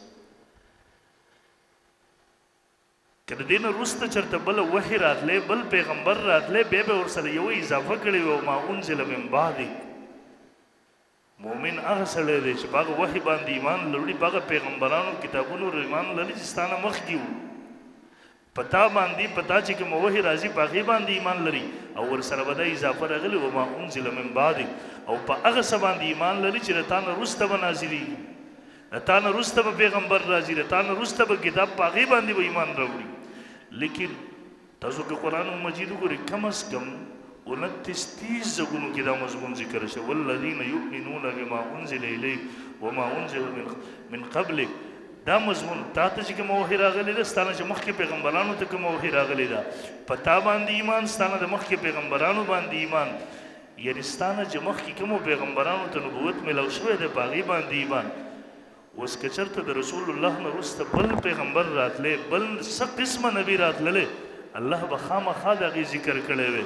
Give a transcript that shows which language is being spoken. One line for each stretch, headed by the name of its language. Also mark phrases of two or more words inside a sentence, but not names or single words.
Pashto: که د دې نه وروسته چېرته بله وحی راتلی، بل پیغمبر راتلی، بیا به ورسره یوه اضافه کړې وي
Arabic: ما انزل من بعدک.
Pashto: مومن هغه سړی دی چې په هغه وحی باندې ایمان لري، په هغه پیغمبرانو کتابونو ایمان لري چې ستا نه مخکې وو. په تا باندې په تا چې کومه وحی راځي په هغې باندې ایمان لري، او ورسره به دا اضافه راغلې
Arabic: وما انزل من بعدک،
Pashto: او په هغه څه باندې ایمان لري چې د تا نه وروسته به نازلېږي، د تا نه وروسته به پیغمبر راځي، د تا نه وروسته به کتاب په هغې باندې به ایمان راوړي. لیکن تاسو که قرآن مجید وګورئ
Urdu: کم از کم
Pashto: 29-30 ځایونو کې دا مضمون ذکر شوی
Arabic: والذین یؤمنون بما انزل الیک وما انزل من قبلک.
Pashto: دا مضمون تا ته چې کومه وحی راغلې ده، ستا نه چې مخکې پیغمبرانو ته کومه وحی راغلې ده، په تا باندې ایمان، ستا نه د مخکې پیغمبرانو باندې ایمان، یعنې ستا نه چې مخکې کومو پیغمبرانو ته نبوت میلاو شوی دی په هغې باندې ایمان. اوس که چېرته د رسول الله نه وروسته بل پیغمبر راتلی، بل څه قسمه نبي راتللی، الله به خامخا د هغې ذکر کړی وی.